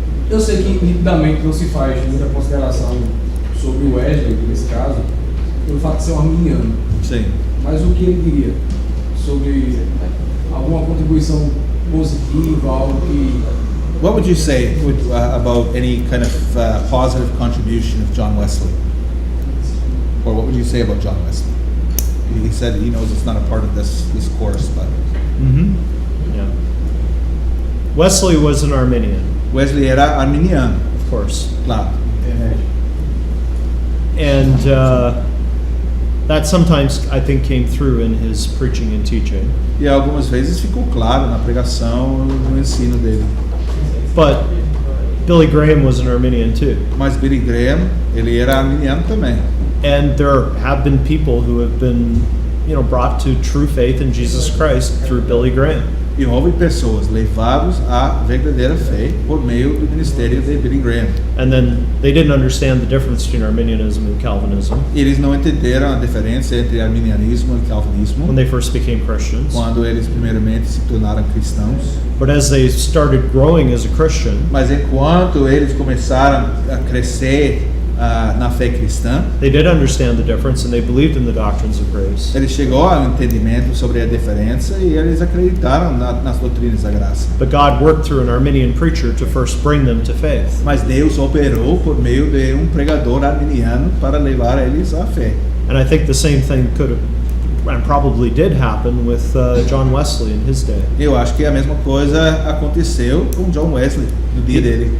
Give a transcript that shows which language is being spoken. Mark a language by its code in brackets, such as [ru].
[pt] Eu sei que nitidamente não se faz muita consideração sobre o Wesley, nesse caso, pelo fato de ser um arminiano. Sim. Mas o que ele diria sobre alguma contribuição positiva, algo que. [en] What would you say about any kind of positive contribution of John Wesley? Or what would you say about John Wesley? He said he knows it's not a part of this course, but Yeah. Wesley was an Arminian, [pt] Wesley era arminiano, [en] of course. [pt] claro. [en] And that sometimes, I think, came through in his preaching and teaching. [pt] E algumas vezes ficou claro na pregação, no ensino dele. [en] But Billy Graham was an Arminian too. [pt] Mas Billy Graham, ele era arminiano também. [en] And there have been people who have been, brought to true faith in Jesus Christ through Billy Graham. [pt] E houve pessoas levadas à verdadeira fé por meio do ministério de Billy Graham. [en] And then they didn't understand the difference between Arminianism and Calvinism [pt] Eles não entenderam a diferença entre arminianismo e calvinismo [en] when they first became Christians. [pt] quando eles primeiramente se tornaram cristãos. [en] But as they started growing as a Christian, [pt] Mas enquanto eles começaram a crescer na fé cristã, [en] they did understand the difference and they believed in the doctrines of grace. [pt] ele chegou ao entendimento sobre a diferença e eles acreditaram nas doutrinas da graça. [en] But God worked through an Arminian preacher to first bring them to faith. [pt] Mas Deus operou por meio de pregador arminiano para levar eles à fé. [en] And I think the same thing could have and probably did happen with John Wesley in his day. [pt] Eu acho que a mesma coisa aconteceu com John Wesley no dia dele.